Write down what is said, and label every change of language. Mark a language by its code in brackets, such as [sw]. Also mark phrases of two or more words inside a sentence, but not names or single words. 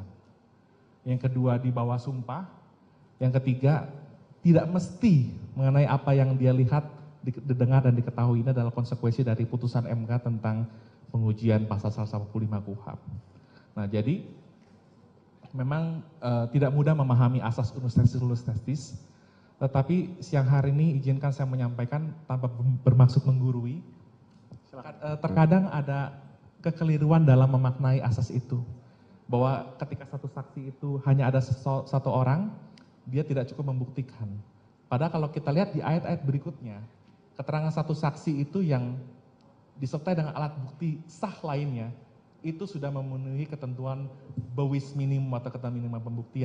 [id] Yang kedua di bawah sumpah. Yang ketiga tidak mesti mengenai apa yang dia lihat, didengar dan diketahui. Ini adalah konsekuensi dari putusan MK tentang pengujian pasal 145 KUHP. Nah jadi memang tidak mudah memahami asas [la] unus testis nullus testis, [id] Tetapi siang hari ini izinkan saya menyampaikan tanpa bermaksud menggurui. Terkadang ada kekeliruan dalam memaknai asas itu. Bahwa ketika satu saksi itu hanya ada satu orang, dia tidak cukup membuktikan. Padahal kalau kita lihat di ayat-ayat berikutnya, keterangan satu saksi itu yang disertai dengan alat bukti sah lainnya, itu sudah memenuhi ketentuan [nl] bawis minimum [id] atau ketentuan minimum pembuktian.